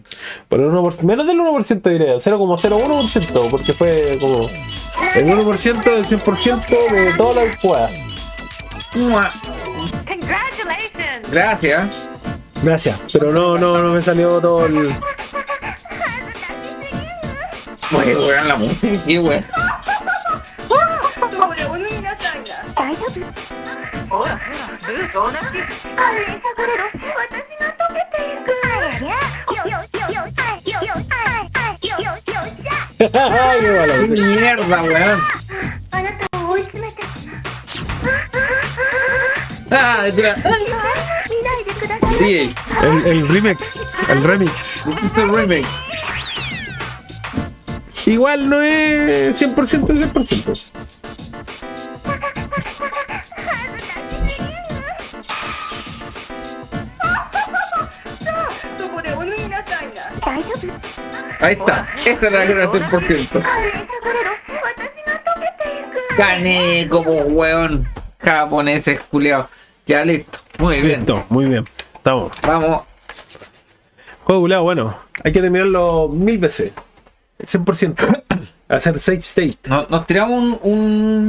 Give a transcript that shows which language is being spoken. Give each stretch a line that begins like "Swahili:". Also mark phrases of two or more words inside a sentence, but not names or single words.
Spanish: Por el 1%, menos del 1% diré, 0,01%, porque fue como el 1% del 100% de toda la jugada.
English: Congratulations!
Spanish: Gracias. Gracias, pero no me salió todo el. Oye, weón, la música, qué weón.
Japanese: それを皆さんが大丈夫ほらほらルート同じあれさこれろ私が溶けていくありゃよよよよはいよよはいはいよよよじゃ
Spanish: ¡Ay, qué malo! ¡Qué mierda, weón!
Japanese: あなたを追い詰めて
Spanish: ¡Ah! Tira.
Japanese: 見ないでください
English: DJ,
Spanish: El remix, el remix.
English: this is the remix.
Spanish: Igual no es 100% de 100%.
Japanese: そこでお脱ぎなさいな大丈夫
Spanish: Ahí está. Esta es la gran 100%.
Japanese: あれさこれろ私が溶けていく
Spanish: Gané como weón. Japoneses culiados. Ya listo. Muy bien. Listo, muy bien. Estamos. Vamos. Juego culiao, bueno. Hay que terminarlo 1000 veces. 100%. Hacer save state. Nos tiramos un